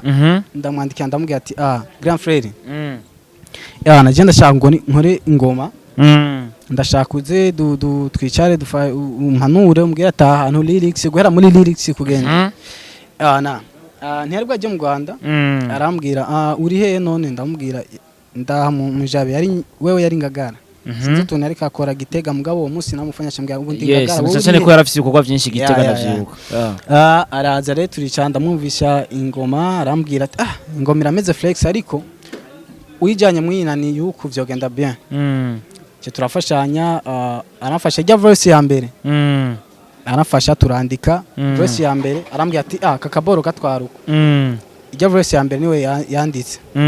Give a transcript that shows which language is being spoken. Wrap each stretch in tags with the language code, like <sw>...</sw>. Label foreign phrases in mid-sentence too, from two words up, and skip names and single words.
<rn>ndamwandikira ndamubwira ati</rn> <fr>grand frère</fr> <rn>bana je ndashaka ngo nkore ingoma ndashaka uze twicare umpanure umbwira ati ahantu lyrics guhera muri lyrics kugenda ntiharibwo ajya mu Rwanda arambwira uri he none ndamubwira ndaha mu Jabe yari wewe yari Ngagara sinzi utuntu ariko akora Gitega mugabo uwo munsi namufanyasha mbwira ngo ndi Ngagara wowe cyane ko yarafise ibikorwa byinshi Gitega ndavyibuka araza rero turicanda mwumvisha ingoma arambwira ati ingoma irameze flex ariko uyijanye mwinani yuko vyogenda bien cyo turafashanya arafasha ijya verse ya mbere arafasha turandika verse ya mbere arambwira ati kakaboro katwaruko ijya verse ya mbere niwe yanditse</rn>